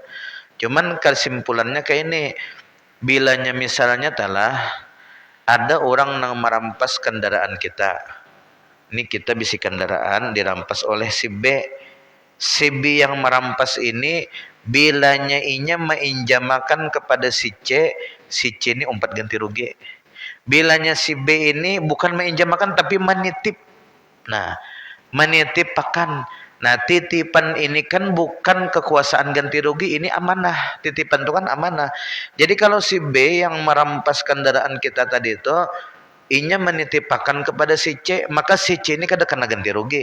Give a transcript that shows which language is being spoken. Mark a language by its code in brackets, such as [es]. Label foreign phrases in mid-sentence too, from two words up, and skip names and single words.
[bjn] Cuman kesimpulannya kayak ini, bilanya misalnya telah ada orang nang merampas kendaraan kita. Ini kita bisi kendaraan dirampas oleh si B. Si B yang merampas ini bilanya inya menginjamakan kepada si C ini umpat ganti rugi. Bilanya si B ini bukan menginjamakan tapi menitip. Nah, menitipkan. Nah, titipan ini kan bukan kekuasaan ganti rugi, ini amanah. Titipan itu kan amanah. Jadi kalau si B yang merampas kendaraan kita tadi itu inya menitipkan kepada si C, maka si C ini kada kena ganti rugi.